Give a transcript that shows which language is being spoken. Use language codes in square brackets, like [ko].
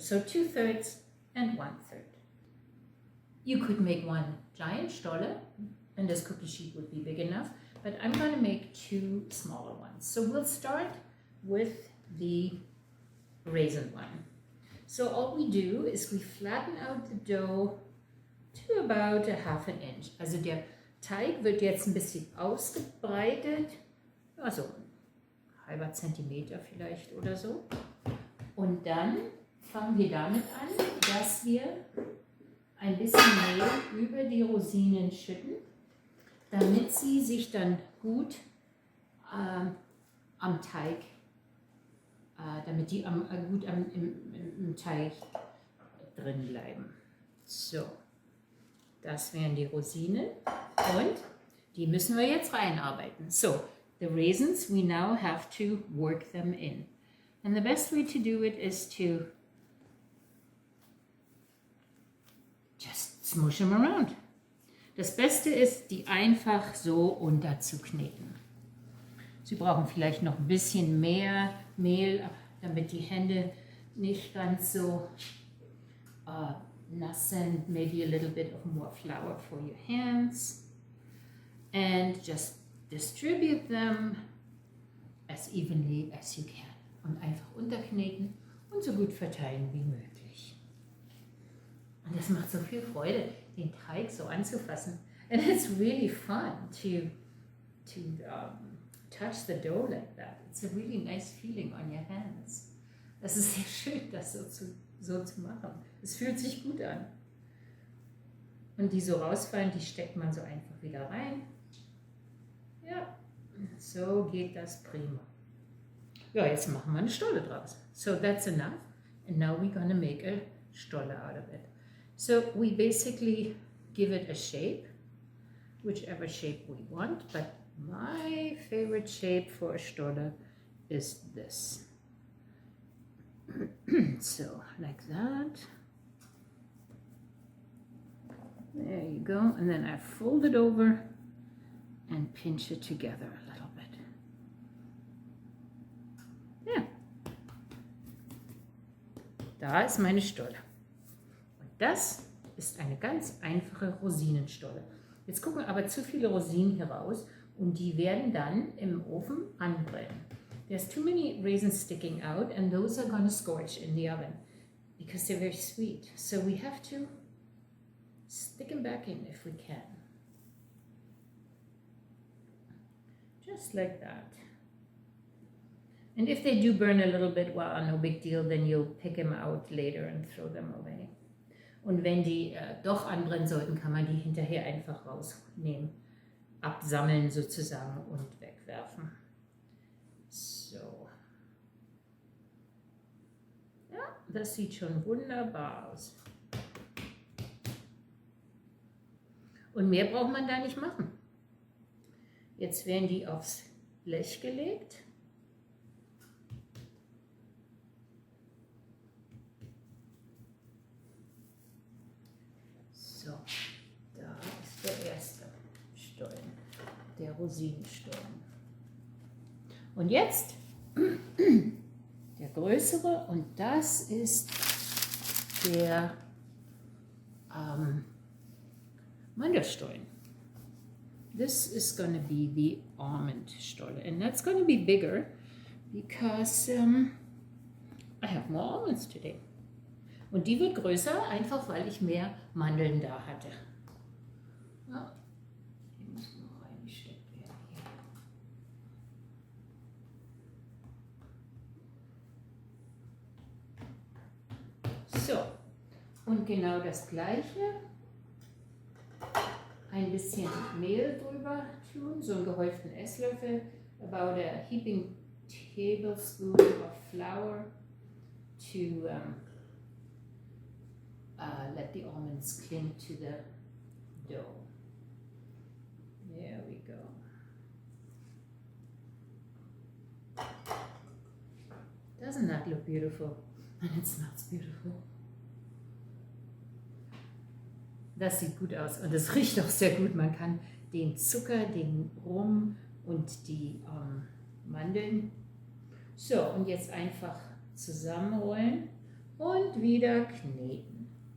[en] So 2/3 and 1/3. You could make one giant Stolle and this cookie sheet would be big enough, but I'm going to make 2 smaller ones. So we'll start with the raisin one. So all we do is we flatten out the dough to about 1/2 inch. [de] Also der Teig wird jetzt ein bisschen ausgebreitet, also halber Zentimeter vielleicht oder so. Und dann fangen wir damit an, dass wir ein bisschen Mehl über die Rosinen schütten, damit sie sich dann gut am Teig damit die gut im Teig drin bleiben. So, das wären die Rosinen und die müssen wir jetzt reinarbeiten. [en] So, the raisins, we now have to work them in. And the best way to do it is to just smush them around. [de] Das Beste ist, die einfach so unterzukneten. Sie brauchen vielleicht noch ein bisschen mehr Mehl, damit die Hände nicht ganz so nass sind. [en] Maybe a little bit of more flour for your hands. And just distribute them as evenly as you can. [de] Und einfach unterkneten und so gut verteilen wie möglich. Und das macht so viel Freude, den Teig so anzufassen. [en] And it's really fun to touch the dough like that. It's a really nice feeling on your hands. [de] Das ist sehr schön, das so zu machen. Es fühlt sich gut an. Und die so rausfallen, die steckt man so einfach wieder rein. Ja, so geht das prima. Ja, jetzt machen wir eine Stolle draus. [en] So that's enough. And now we're gonna make a Stolle out of it. So we basically give it a shape, whichever shape we want, but my favorite shape for a Stolle is this. So, like that. There you go. And then I fold it over and pinch it together a little bit. [de] Ja. Da ist meine Stolle. Und das ist eine ganz einfache Rosinenstolle. Jetzt gucken aber zu viele Rosinen hier raus und die werden dann im Ofen anbrennen. [en] There's too many raisins sticking out and those are going to scorch in the oven because they're very sweet. So we have to stick them back in if we can. Just like that. And if they do burn a little bit, well, no big deal, then you'll pick them out later and throw them away. [de] Und wenn die doch anbrennen sollten, kann man die hinterher einfach rausnehmen, absammeln sozusagen und wegwerfen. So. Ja, das sieht schon wunderbar aus. Und mehr braucht man da nicht machen. Jetzt werden die aufs Blech gelegt. So, da ist der erste Stollen, der Rosinenstollen. Und jetzt der größere und das ist der Mandelstollen. [en] This is going to be the almond Stolle and that's going to be bigger because I have more almonds today. [de] Und die wird größer, einfach weil ich mehr Mandeln da hatte. Ja, die müssen noch reingesteckt werden hier. So, und genau das Gleiche. Ein bisschen Mehl drüber tun, so einen gehäuften Esslöffel, [en] about a heaping tablespoon of flour to let the almonds cling to the dough. There we go. Doesn't that look beautiful? And it smells beautiful. [de] Das sieht gut aus und es riecht auch sehr gut. Man kann den Zucker, den Rum und die Mandeln. So, und jetzt einfach zusammenrollen und wieder kneten.